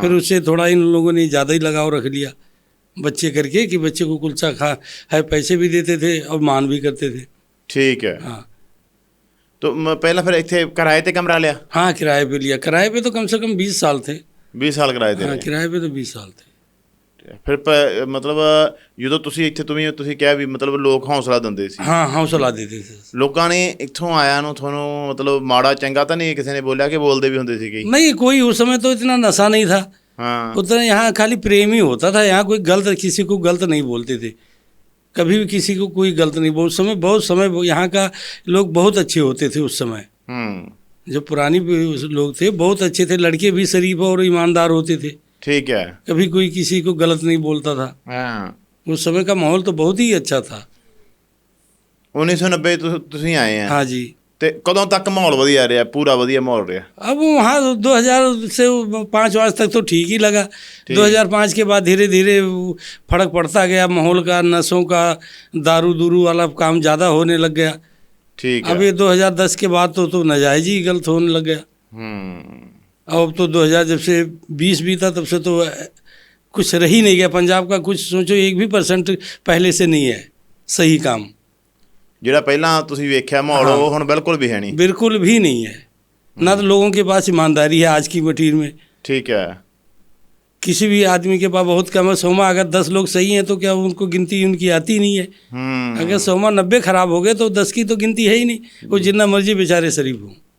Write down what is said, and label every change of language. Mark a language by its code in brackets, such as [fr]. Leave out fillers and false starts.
[hi] फिर उससे थोड़ा इन लोगों ने ज़्यादा ही लगाव रख लिया बच्चे करके, कि बच्चे को कुलचा खा है, पैसे भी देते थे और मान भी करते थे। ठीक है। हाँ। तो पहला फिर इतने किराए पे कमरा लिया? हाँ, किराए पे लिया। किराए पे तो कम से कम 20 साल थे। [pa] 20 ਸਾਲ ਕਿਰਾਏ ਤੇ? [hi] हाँ, किराए पे तो 20 साल थे। [pa] ਫਿਰ ਮਤਲਬ ਜਦੋਂ ਤੁਸੀਂ ਇੱਥੇ ਤੁਸੀਂ ਕਿਹਾ ਵੀ ਮਤਲਬ ਲੋਕ ਹੌਸਲਾ ਦਿੰਦੇ ਸੀ? [hi] हाँ, हौसला देते थे। [pa] ਲੋਕਾਂ ਨੇ ਇੱਥੋਂ ਆਇਆ ਨੂੰ ਤੁਹਾਨੂੰ ਮਤਲਬ ਮਾੜਾ ਚੰਗਾ ਤਾਂ ਨਹੀਂ ਕਿਸੇ ਨੇ ਬੋਲਿਆ ਕਿ ਬੋਲਦੇ ਵੀ ਹੁੰਦੇ ਸੀਗੇ? [hi] नहीं, कोई उस समय तो इतना नशा नहीं था। हाँ। उतना यहाँ खाली प्रेम ही होता था। यहाँ कोई गलत, किसी को गलत नहीं बोलते थे, कभी भी किसी को कोई गलत नहीं बोल। समय बहुत समय यहाँ का लोग बहुत अच्छे होते थे उस समय। जो पुरानी लोग थे बहुत अच्छे थे, लड़के भी शरीफ और ईमानदार होते थे। ठीक है। कभी कोई किसी को गलत नहीं बोलता था। हाँ। उस समय का माहौल तो बहुत ही अच्छा था। [pa] 1990 ਤੁਸੀਂ ਆਏ हैं? [hi] हाँ जी। [pa] ਤੇ ਕਦੋਂ ਤੱਕ ਮਾਹੌਲ ਵਧੀਆ ਰਿਹਾ? ਪੂਰਾ ਵਧੀਆ ਮਾਹੌਲ ਰਿਹਾ? [hi] अब वहाँ 2000 से 5 वर्ष तक तो ठीक ही लगा। 2005 के बाद धीरे धीरे फर्क पड़ता गया माहौल का, नशों का, दारू दूरू वाला काम ज़्यादा होने लग गया। ठीक है। अब ये 2010 के बाद तो नाजायज ही गलत होने लग गया। अब तो 2000 जब से 20 बीता तब से तो कुछ रह ही नहीं गया पंजाब का। कुछ सोचो 1% पहले से नहीं है सही काम। [pa] ਜਿਹੜਾ ਪਹਿਲਾਂ ਤੁਸੀਂ ਵੇਖਿਆ ਮਾਹੌਲ ਉਹ ਹੁਣ ਬਿਲਕੁਲ ਵੀ ਹੈ ਨਹੀਂ? [hi] बिल्कुल भी नहीं है। ना तो लोगों के पास ईमानदारी है आज की मटीर में। ठीक है। किसी भी आदमी के पास बहुत कम है। 100 अगर 10 लोग सही हैं तो क्या उनको गिनती उनकी आती नहीं है? अगर 100 90 खराब हो गए तो 10 की तो गिनती है ही नहीं। वो जितना मर्जी बेचारे शरीफ हों।